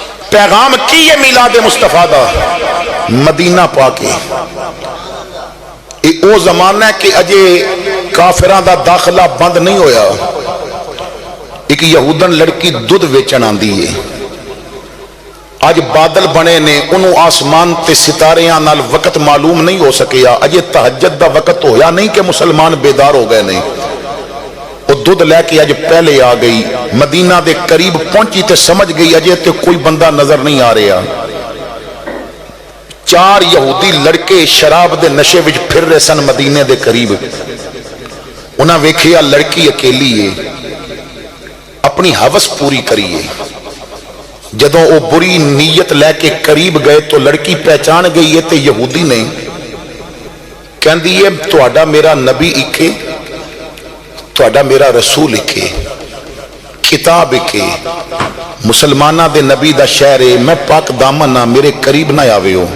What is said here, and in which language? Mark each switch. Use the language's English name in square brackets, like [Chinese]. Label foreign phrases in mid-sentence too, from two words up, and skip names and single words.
[Punjabi] پیغام کی ہے میلاد مصطفیٰ دا مدینہ پاکے او زمانہ ہے کہ اجے کافران دا داخلہ بند نہیں ہویا. ایک یہودن لڑکی دودھ ویچن آندی ہے. آج بادل بنے نے انہوں آسمان تے ستاریاں نال وقت معلوم نہیں ہو سکیا. اجے تہجد دا وقت ہویا نہیں کہ مسلمان بیدار ہو گئے نہیں. وہ دودھ لے کے اج پہلے آ گئی. مدینہ دے قریب پہنچی تے سمجھ گئی اجے تے کوئی بندہ نظر نہیں آ رہا. 4 یہودی لڑکے شراب دے نشے وچ پھر رہے سن مدینے دے قریب. انہاں ویکھیا لڑکی اکیلی ہے, اپنی ہوس پوری کریے. جدوں وہ بری نیت لے کے قریب گئے تو لڑکی پہچان گئی ہے تے یہودی نے کہندی ہے تہاڈا میرا نبی اکے, تہاڈا میرا رسول اکے, کتاب اکے, مسلمانہ دے نبی دا شہر ہے, میں پاک دامن ہاں, میرے قریب نہ آوے ہو.